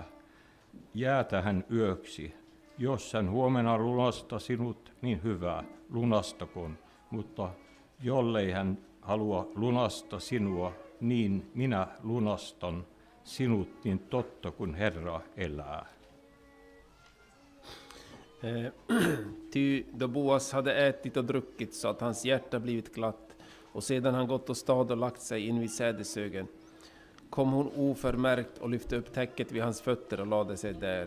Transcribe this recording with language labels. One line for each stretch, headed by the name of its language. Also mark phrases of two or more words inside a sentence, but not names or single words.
Finnish: Jää tähän yöksi. Jos hän huomenna lunastaa sinut, niin hyvä, lunastakoon. Mutta jollei hän halua lunastaa sinua, niin minä lunastan sinut niin totta kuin Herra elää.
Swedish: Ty då Boas hade ätit och druckit så att hans hjärta blivit glatt och sedan han gått och stad och lagt sig in vid sädeshögen kom hon oförmärkt och lyfte upp täcket vid hans fötter och lade sig där.